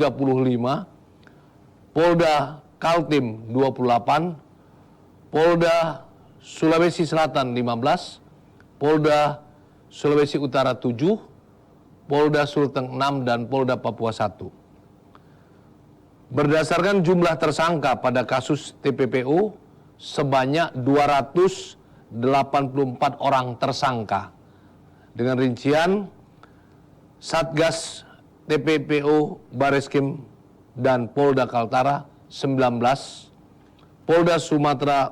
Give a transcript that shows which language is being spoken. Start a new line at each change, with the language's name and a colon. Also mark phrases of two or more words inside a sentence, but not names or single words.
Indonesian: Polda Kaltim 28, Polda Sulawesi Selatan 15, Polda Sulawesi Utara 7, Polda Sulteng 6, dan Polda Papua 1. Berdasarkan jumlah tersangka pada kasus TPPO, sebanyak 284 orang tersangka Dengan rincian, Satgas TPPO Bareskrim dan Polda Kaltara 19, Polda Sumatera